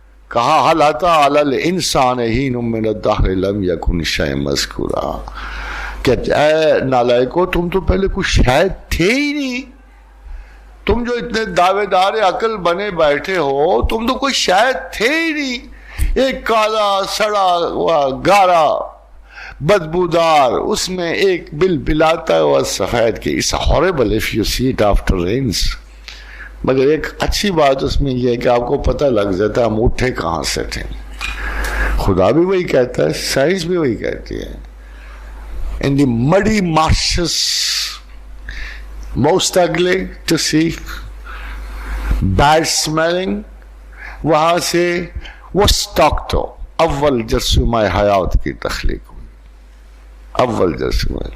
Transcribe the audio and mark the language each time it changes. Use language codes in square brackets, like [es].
[ur] کہا [ar] حل اتی علی الانسان حین من الدہر لم یکن شیئا مذکورا، [ur] کہ اے نالائکو تم تو پہلے کچھ شاید تھے ہی نہیں، تم جو اتنے دعوے دار عقل بنے بیٹھے ہو تم تو کوئی شاید تھے ہی نہیں. ایک کالا سڑا ہوا گارا بدبودار، اس میں ایک بل بلاتا ہوا سفید کی. [en] It's horrible if you see it after rains. [ur] مگر ایک اچھی بات اس میں یہ ہے کہ آپ کو پتہ لگ جاتا ہم اٹھے کہاں سے تھے. خدا بھی وہی کہتا ہے, سائنس بھی وہی کہتی ہے. [en] In the muddy marshes, most ugly to see, bad smelling, [ur] وہاں سے وہ سٹاک تو اول جرثومہ حیات کی تخلیق ہوئی. اول جرثومہ.